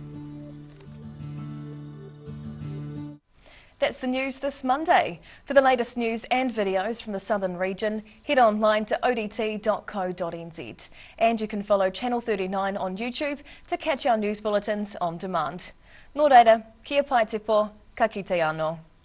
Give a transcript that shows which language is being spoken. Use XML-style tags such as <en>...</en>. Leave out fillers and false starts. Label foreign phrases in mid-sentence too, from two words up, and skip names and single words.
<en>That's the news this Monday. For the latest news and videos from the southern region, head online to odt.co.nz. And you can follow Channel 39 on YouTube to catch our news bulletins on demand.</en> <mi>Nō reira, kia pai te pō, ka kite anō.</mi>